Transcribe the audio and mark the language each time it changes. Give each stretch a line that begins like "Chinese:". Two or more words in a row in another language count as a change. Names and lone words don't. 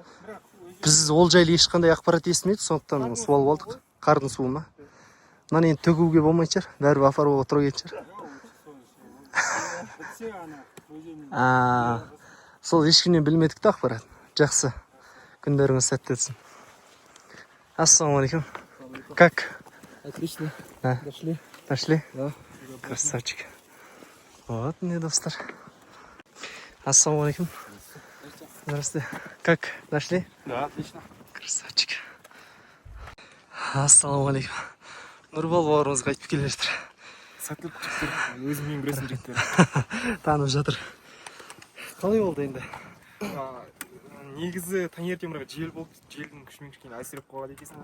Kazakh: Біз ол жайлы ешқандай ақпарат естімедік, сондықтан су алып алдық. Қардың суы ма? Мынаны енді төгуге болмайтын шығар. Бәрі апаруға тұра кететін шығар. Сол ешкімнен білмедік та ақпарат. Жақсы. Күндеріңіз сәтті өтсін. Ассалаумағалейкум.
Russian: Как? Отлично. Да. Дошли. Дошли? Да. Красавчик. Вот мне достар.
Kazakh: Ассалаумағалейкум.
Russian: Здравствуйте. Как? Дошли? Да, отлично. Красавчик. Ассалаумағалейкум.
Kazakh: Нұрбол бауырымыз қайтып келе жатыр. Сәттілік жігіттер. Өзіммен күресін жігіттер. Танып жатыр. Қалай болды енді? Негізі таңертең бірақ жел болып, желдің күшімен кішкене әлсіреп қалған екенсің.